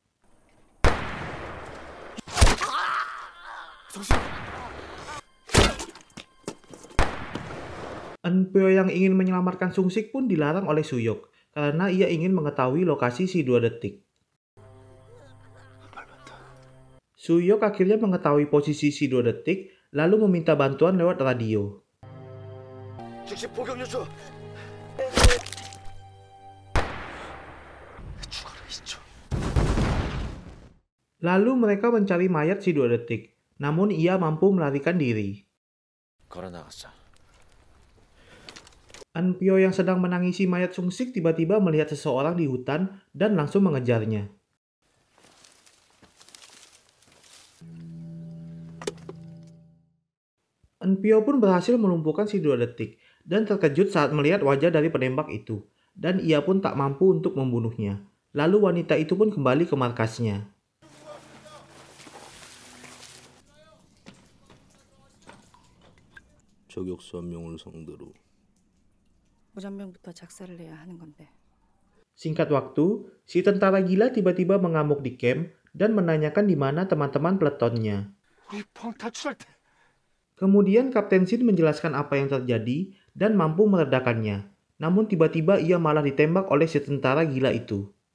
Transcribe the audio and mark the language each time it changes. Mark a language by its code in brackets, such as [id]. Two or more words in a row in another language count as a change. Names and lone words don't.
[id] Eunpyo yang ingin menyelamatkan Sungsik pun dilarang oleh Suyok karena ia ingin mengetahui lokasi si 2 detik. Suyok akhirnya mengetahui posisi si 2 detik lalu meminta bantuan lewat radio. [ko] 즉시 포격 요청. [id] Lalu mereka mencari mayat si 2 detik, namun ia mampu melarikan diri. [ko] 걸어 나갔어. [id] Eunpyo yang sedang menangisi mayat Sungsik tiba-tiba melihat seseorang di hutan dan langsung mengejarnya. Eunpyo pun berhasil melumpuhkan si 2 detik dan terkejut saat melihat wajah dari penembak itu, dan ia pun tak mampu untuk membunuhnya. Lalu wanita itu pun kembali ke markasnya. [ko] 저격수 한 명을 상대로 무전병부터 작사를 해야 하는 건데. [id] Singkat waktu, si tentara gila tiba-tiba mengamuk di camp dan menanyakan di mana teman-teman peletonnya. [ko] 우리 펑 탈출할 때 [id] Kemudian Kapten Shin menjelaskan apa yang terjadi dan mampu meredakannya. Namun tiba-tiba ia malah ditembak oleh si tentara gila itu.